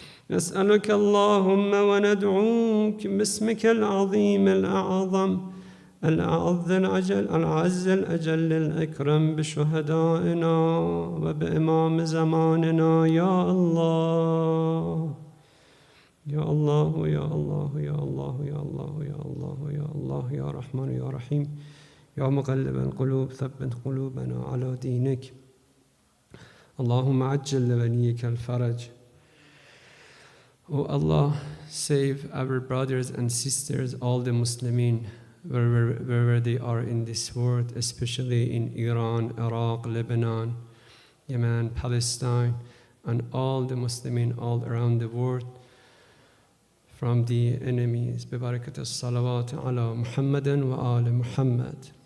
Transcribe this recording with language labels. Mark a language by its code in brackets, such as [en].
[ar] نسألك اللهم وندعوك باسمك العظيم الأعظم الأعز الأجل الأكرم بشهدائنا وبإمام زماننا يا الله يا الله يا الله يا الله يا الله يا الله يا الله يا رحمن يا رحيم يا مقلب القلوب ثبت قلوبنا على دينك اللهم عجل لوليك الفرج. [en] O Allah, save our brothers and sisters, all the Muslimin, wherever they are in this world, especially in Iran, Iraq, Lebanon, Yemen, Palestine, and all the Muslimin all around the world from the enemies. [ar] ببركة الصلوات على محمد وآل محمد.